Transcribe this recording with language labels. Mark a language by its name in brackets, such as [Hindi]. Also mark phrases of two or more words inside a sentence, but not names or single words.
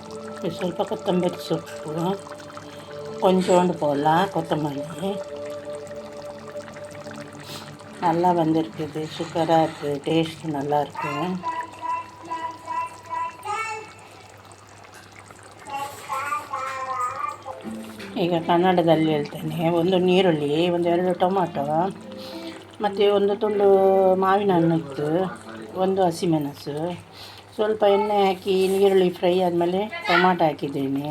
[Kannada] ಸ್ವಲ್ಪ ಕೊತ್ತಂಬರಿ ಸೊಪ್ಪು, [Tamil] கொஞ்சோண்டு போடலாம் கொத்தமல்லி. நல்லா வந்திருக்குது, சூப்பராக இருக்குது, டேஸ்ட்டு நல்லாயிருக்கு. [Kannada] ಈಗ ಕನ್ನಡದಲ್ಲಿ ಹೇಳ್ತೇನೆ. ಒಂದು ನೀರುಳ್ಳಿ, ಒಂದೆರಡು ಟೊಮಾಟೊ, ಮತ್ತು ಒಂದು ತುಂಡು ಮಾವಿನ ಹಣ್ಣು ಇತ್ತು, ಒಂದು ಹಸಿಮೆಣಸು, ಸ್ವಲ್ಪ ಎಣ್ಣೆ ಹಾಕಿ ನೀರುಳ್ಳಿ ಫ್ರೈ ಆದಮೇಲೆ ಟೊಮಾಟೊ ಹಾಕಿದ್ದೇನೆ.